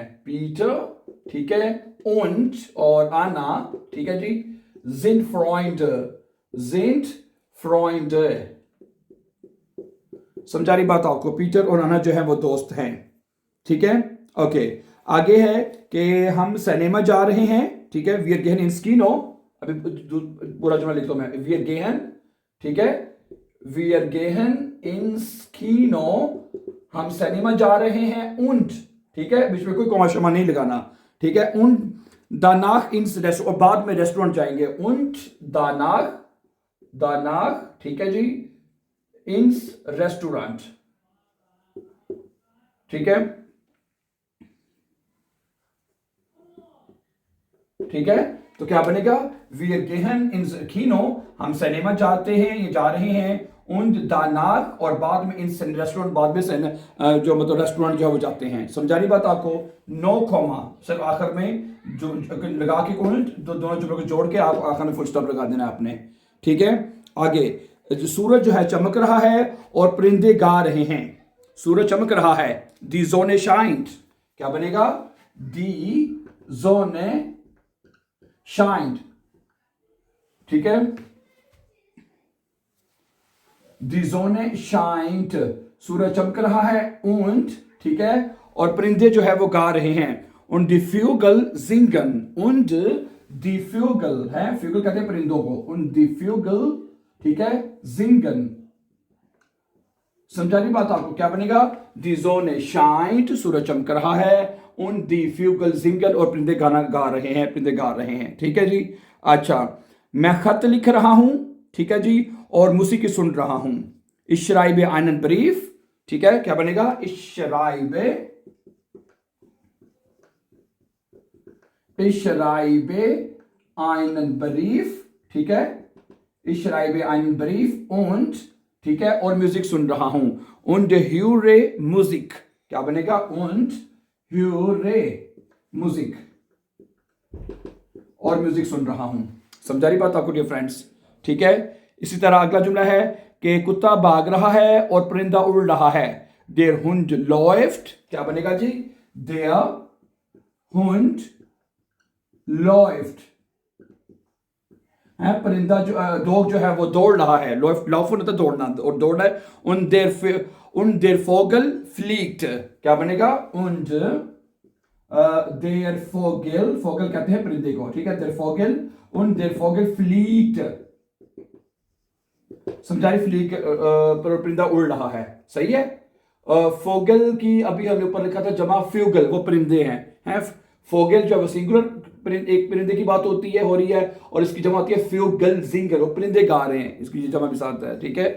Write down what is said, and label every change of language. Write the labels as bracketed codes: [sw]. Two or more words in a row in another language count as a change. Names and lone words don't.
[hi] पीटर, ठीक है, und और अन्ना, ठीक है जी, [de] sind Freunde, sind Freunde। [hi] समझा रही बात आपको? पीटर और अन्ना जो है वो दोस्त हैं, ठीक है। ओके, आगे है कि हम सिनेमा जा रहे हैं, ठीक है, [de] wir gehen ins Kino। [hi] अभी पूरा जुमला लिखता हूं मैं, [de] wir gehen, [hi] ठीक है, [de] wir gehen ins Kino, [hi] हम सिनेमा जा रहे हैं, und, ठीक है, बीच में कोई कॉमा शमा नहीं लगाना, ठीक है, [de] und danach ins Restaurant, [hi] और बाद में रेस्टोरेंट जाएंगे, [de] und danach, danach, [hi] ठीक है जी, [de] ins Restaurant, [hi] ठीक है, ठीक है। तो क्या बनेगा? [de] wir gehen ins Kino, [hi] हम सिनेमा जाते हैं, ये जा रहे हैं, [de] und danach, [hi] और बाद में [de] ins Restaurant, [hi] बाद में जो मतलब रेस्टोरेंट जो है वो जाते हैं। समझा रही बात आपको? [en] no comma, [hi] सिर्फ आखिर में जो लगा के und दोनों जुमलों को जोड़ के आप आखिर में [en] full stop [hi] लगा देना आपने, ठीक है। आगे सूरज जो है चमक रहा है और परिंदे गा रहे हैं। सूरज चमक रहा है, [de] die Sonne scheint, [hi] क्या बनेगा? [de] die Sonne scheint, [hi] ठीक है, [de] die Sonne scheint, [hi] सूरज चमक रहा है, und, ठीक है, और परिंदे जो है वो गा रहे हैं, [de] und die Vögel singen, und die Vögel है, Vögel [hi] कहते हैं परिंदों को, [de] und die Vögel, [hi] ठीक है, singen। समझा रही बात आपको? क्या बनेगा? [de] die Sonne scheint, [hi] सूरज चमक रहा है, [de] und die Vögel singen, [hi] और परिंदे गाना गा रहे हैं, परिंदे गा रहे हैं, ठीक है जी। अच्छा, मैं खत लिख रहा हूं, ठीक है जी, और मूसीकी सुन रहा हूं, [de] ich schreibe einen Brief, [hi] ठीक है, क्या बनेगा? [de] ich schreibe einen Brief, [hi] ठीक है, [de] ich schreibe einen Brief, und, [hi] ठीक है, और म्यूजिक सुन रहा हूं, [de] und höre Musik, [hi] क्या बनेगा? [de] und höre Musik, [hi] और म्यूजिक सुन रहा हूं। समझा रही बात आपको [en] dear friends? [hi] ठीक है। इसी तरह अगला जुमला है कि कुत्ता भाग रहा है और परिंदा उड़ रहा है, [de] der Hund läuft, [hi] क्या बनेगा जी? [de] der Hund läuft, [hi] है, परिंदा जो डॉग जो है वो दौड़ रहा है, laufen होता है दौड़ना, और दौड़ रहा है, [de] und der Vogel fliegt, [hi] क्या बनेगा? [de] und der Vogel, [hi] Vogel कहते हैं परिंदे को, ठीक है, [de] der Vogel, und der Vogel fliegt, [hi] समझाई, फ्लीक परिंदा उड़ रहा है, सही है। फोगल की अभी हमने ऊपर लिखा था जमा फ्यूगल, वो परिंदे हैं, फोगल जो है सिंगुलर एक परिंदे की बात होती है, हो रही है, और इसकी जमा होती है [de] Vögel singen, [hi] वो परिंदे गा रहे हैं, इसकी जमा भी साथ है, ठीक है।